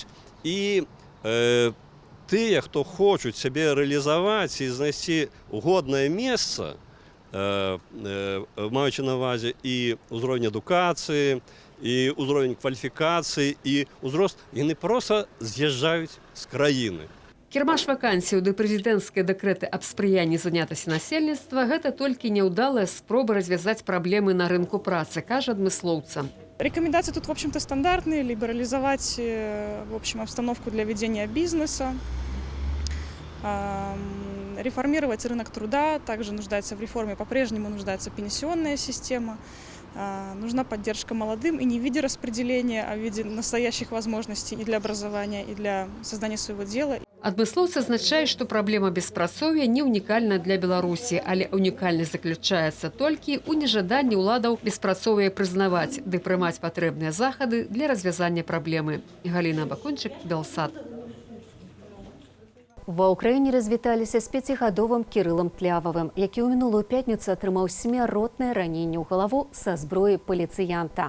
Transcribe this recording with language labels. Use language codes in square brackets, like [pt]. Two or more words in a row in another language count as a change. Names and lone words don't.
[be] І тыя, хто хочуць сябе рэалізаваць і знайсці годнае месца, маючы на ўвазе і ўзровень адукацыі, і ўзровень кваліфікацыі, і ўзрост, яны проста з'язджаюць з краіны. Кірмаш вакансіяў ды прэзідэнцкія дэкрэты аб спрыянні занятасці насельніцтва – гэта толькі няўдалая спроба развязаць праблемы на рынку працы, кажа адмыслоўца. [ru] Рекомендации тут, в общем-то, стандартные. Либерализовать, в общем, обстановку для ведения бизнеса, реформировать рынок труда, также нуждается в реформе, по-прежнему нуждается пенсионная система. Нужна поддержка молодым и не в виде распределения, а в виде настоящих возможностей и для образования, и для создания своего дела. [be] Адмыслоўцы адзначаюць, што праблема беспрацоўя не ўнікальна для Беларусі, але ўнікальнасць заключаецца толькі ў нежаданні ўладаў беспрацоўе прызнаваць ды прымаць патрэбныя захады для развязання праблемы. Галіна Бакунчык, Белсат. Ва ўкраіне развіталіся з 5гадовым Кірылам Тлявавым, які ў мінулую пятніцу атрымаў смяротнае раненне ў галаву са зброі паліцыянта.